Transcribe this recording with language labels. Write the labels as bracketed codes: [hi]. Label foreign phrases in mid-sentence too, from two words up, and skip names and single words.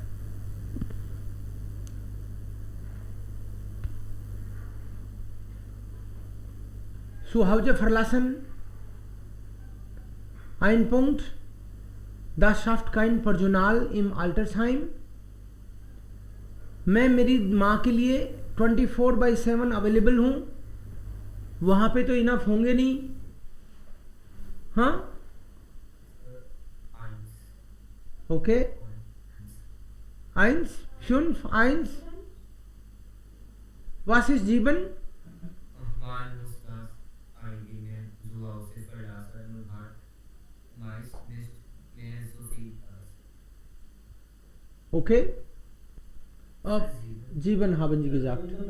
[de] Zuhause verlassen. Ein Punkt. Das schafft kein Personal im Altersheim. [hi] मैं मेरी माँ के लिए 24/7 अवेलेबल हूँ. वहाँ पे तो इनफ होंगे नहीं. हाँ, ओके. 1, 5, 1. [de] Was ist 7? Man muss das eigene Zuhause verlassen und hat meist nicht mehr so viel Platz. Okay. Ab 7 haben Sie gesagt.